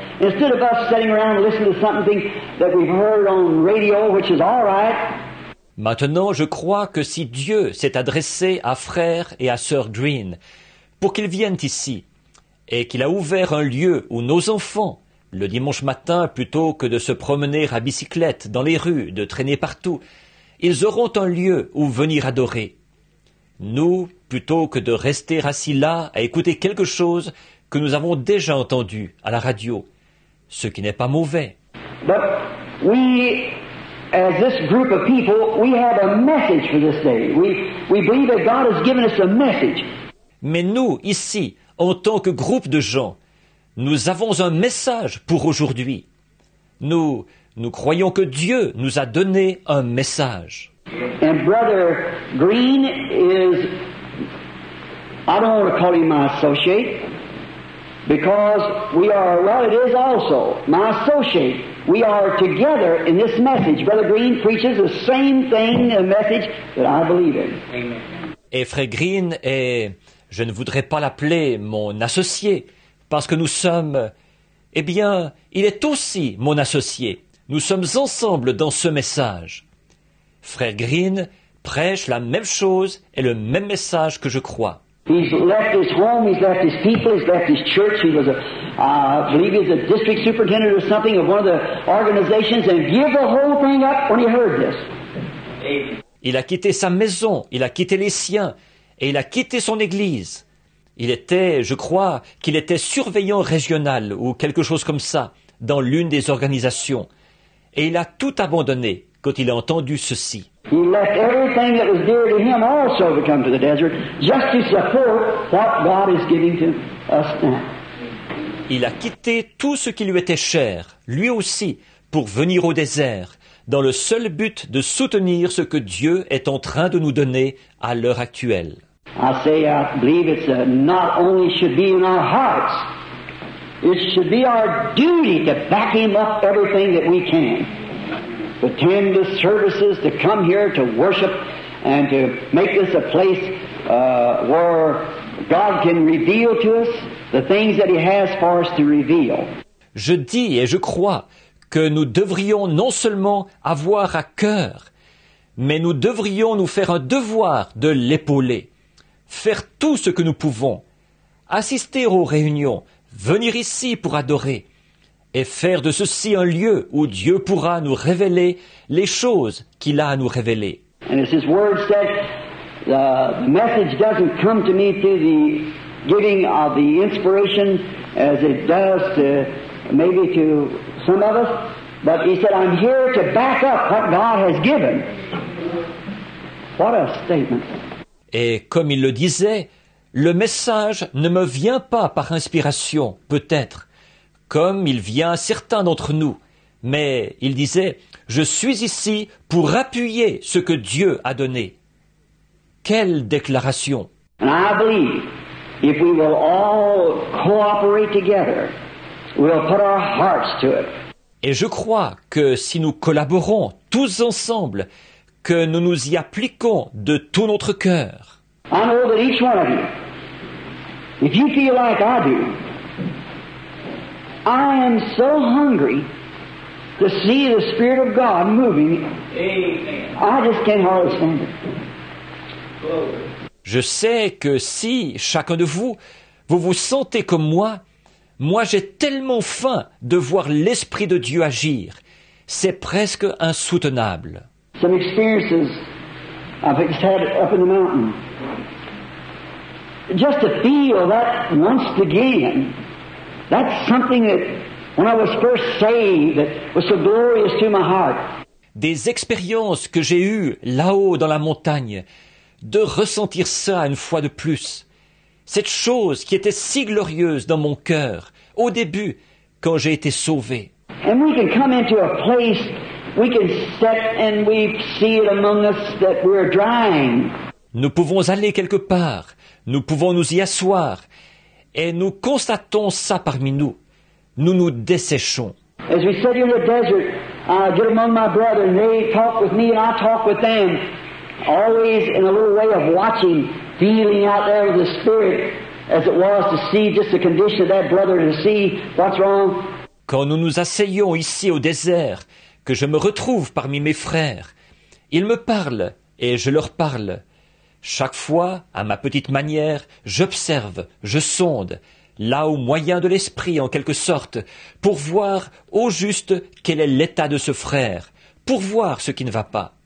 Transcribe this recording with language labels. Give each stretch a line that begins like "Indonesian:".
English: Instead of us sitting around and listening to something that we've heard on radio, which is all right.
French: Maintenant, je crois que si Dieu s'est adressé à Frère et à Sœur Green pour qu'ils viennent ici, et qu'il a ouvert un lieu où nos enfants Le dimanche matin, plutôt que de se promener à bicyclette dans les rues, de traîner partout, ils auront un lieu où venir adorer. Nous, plutôt que de rester assis là à écouter quelque chose que nous avons déjà entendu à la radio, ce qui n'est pas mauvais.
English: But we, as this group of people, we have a message for this day. We believe that God has given us a message.
French: Mais nous, ici, en tant que groupe de gens, nous avons un message pour aujourd'hui. Nous croyons que Dieu nous a donné un message.
English: And Brother Green is, I don't want to call him my associate, because we are, well, it is also my associate. We are together in this message. Brother Green preaches the same thing, a message that I believe in. Amen.
French: Et Frère Green est, je ne voudrais pas l'appeler mon associé, parce que nous sommes, eh bien, il est aussi mon associé. Nous sommes ensemble dans ce message. Frère Green prêche la même chose et le même message que je crois.
English: He's left his home, he's left his people, he's left his church. He was I believe he was a district superintendent or something of one of the organizations, and give the whole thing up when he heard this.
French: Il a quitté sa maison, il a quitté les siens, et il a quitté son église. Il était, je crois, qu'il était surveillant régional ou quelque chose comme ça, dans l'une des organisations. Et il a tout abandonné quand il a entendu ceci.
English: He left everything that was dear to him also to come to the desert, just to support what God is giving to us now.
French: Il a quitté tout ce qui lui était cher, lui aussi, pour venir au désert, dans le seul but de soutenir ce que Dieu est en train de nous donner à l'heure actuelle.
English: I believe it's not only should be in our hearts, it should be our duty to back him up everything that we can. To attend the services, to come here to worship, and to make this a place where God can reveal to us the things that He has for us to reveal.
French: Je dis et je crois que nous devrions non seulement avoir à cœur, mais nous devrions nous faire un devoir de l'épauler, faire tout ce que nous pouvons, assister aux réunions, venir ici pour adorer, et faire de ceci un lieu où Dieu pourra nous révéler les choses qu'il a à nous révéler.
English: And as His Word said, the message doesn't come to me through the giving of the inspiration as it does to maybe to some of us, but He said, I'm here to back up what God has given. What a statement.
French: Et comme il le disait, le message ne me vient pas par inspiration, peut-être, comme il vient à certains d'entre nous, mais il disait, je suis ici pour appuyer ce que Dieu a donné. Quelle déclaration!
English: And I believe if we will all cooperate together, we'll put our hearts to it.
French: Et je crois que si nous collaborons tous ensemble, que nous nous y appliquons de tout notre cœur.
English: I know that each one of you, if you feel like I do, I am so hungry to see the Spirit of God moving. Amen. I just can't hardly stand it.
French: Je sais que si, chacun de vous, vous vous sentez comme moi j'ai tellement faim de voir l'Esprit de Dieu agir. C'est presque insoutenable.
English: Some experiences I've had up in the mountain. Just to feel that once again, that's something that when I was first saved, that was so glorious to my heart.
French: Des expériences que j'ai eues là-haut dans la montagne, de ressentir ça une fois de plus. Cette chose qui était si glorieuse dans mon cœur, au début, quand j'ai été sauvé.
English: And we can come into a place, we can sit and we see it among us that we're drying.
French: Nous pouvons aller quelque part, nous pouvons nous y asseoir, et nous constatons ça parmi nous. Nous nous desséchons.
English: As we sit here in the desert, I get among my brethren, they talk with me and I talk with them. Always in a little way of watching, feeling out there with the Spirit, as it was to see just the condition of that brother, to see what's wrong.
French: Quand nous nous asseyons ici au désert, que je me retrouve parmi mes frères, ils me parlent et je leur parle. Chaque fois, à ma petite manière, j'observe, je sonde, là au moyen de l'Esprit en quelque sorte, pour voir au juste quel est l'état de ce frère, pour voir ce qui ne va pas.